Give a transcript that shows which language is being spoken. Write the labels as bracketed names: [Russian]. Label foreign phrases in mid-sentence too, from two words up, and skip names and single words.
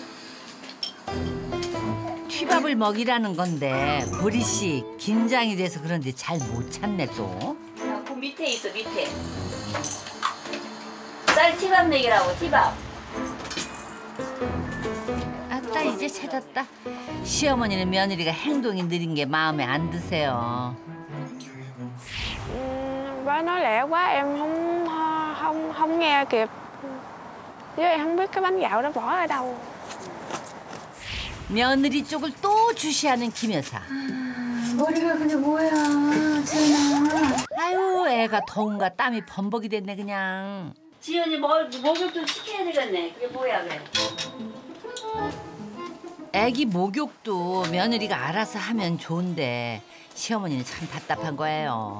[Korean] 튀밥을 먹이라는 건데 보리 씨 긴장이 돼서 그런지 잘 못 찾네 또. 야, 그 밑에 있어 밑에. 쌀 티밥 먹이라고 티밥. 아따 이제 찾았다. 시어머니는 며느리가 행동이 느린 게 마음에 안 드세요. [Vietnamese] Bả nói lẹ quá em không nghe kịp. Với em không biết cái bánh gạo đó bỏ ở đâu. [Korean] 며느리 쪽을 또 주시하는 김 여사. 머리가 그게 뭐야, 지연아. 아유 애가 더운가 땀이 범벅이 됐네 그냥. 지연이 목욕 좀 시켜야 되겠네. 그게 뭐야 그래. 애기 목욕도 며느리가 알아서 하면 좋은데 시어머니는 참 답답한 거예요.